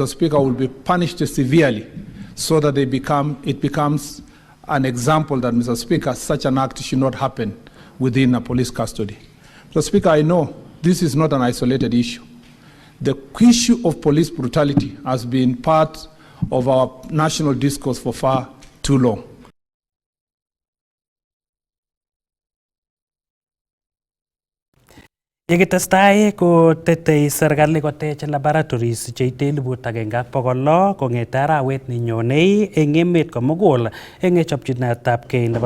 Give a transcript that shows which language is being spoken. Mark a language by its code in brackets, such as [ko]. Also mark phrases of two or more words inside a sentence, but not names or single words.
[en] Speaker, will be punished severely so that it becomes an example that, Mr. Speaker, such an act should not happen within a police custody. Mr. Speaker, I know this is not an isolated issue. The issue of police brutality has been part of our national discourse for far too long. [kln] Yekitestai kotetei serikali kotech laboratories cheite 1,600 kong'ete arawet nenyonei eng emet komugul eng chopchinetab kei nebo